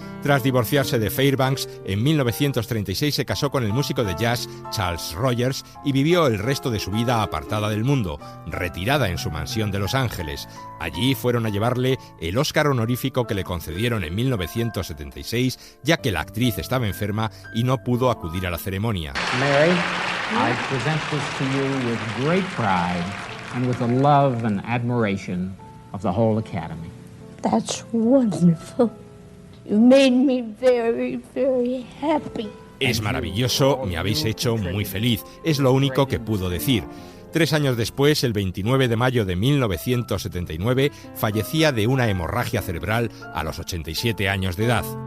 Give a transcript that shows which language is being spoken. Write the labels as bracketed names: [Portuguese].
[Spanish] Tras divorciarse de Fairbanks, en 1936 se casó con el músico de jazz Charles Rogers y vivió el resto de su vida apartada del mundo, retirada en su mansión de Los Ángeles. Allí fueron a llevarle el Oscar honorífico que le concedieron en 1976, ya que la actriz estaba enferma y no pudo acudir a la ceremonia. [English] Mary, I present this to you with great pride and with the love and admiration of the whole Academy. That's wonderful. You made me very, very happy. [Spanish] Es maravilloso, me habéis hecho muy feliz, es lo único que pudo decir. 3 años después, el 29 de mayo de 1979, fallecía de una hemorragia cerebral a los 87 años de edad.